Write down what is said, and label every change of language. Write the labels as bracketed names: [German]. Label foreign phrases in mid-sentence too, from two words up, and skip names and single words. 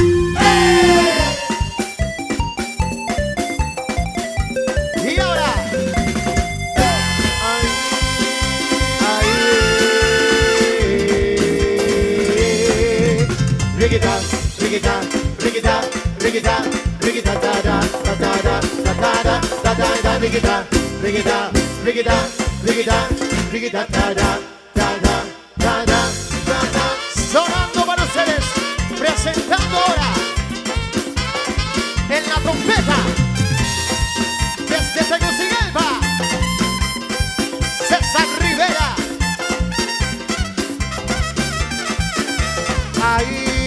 [Spanish] Y ahora Riquita, riquita, riquita, riquita, riquita, da da da da da da da da da da riquita, riquita, riquita, riquita, riquita, da da da da da da da. Sonando para ustedes, presentando ahora en la trompeta desde Tegucigalpa, César Rivera. Ahí.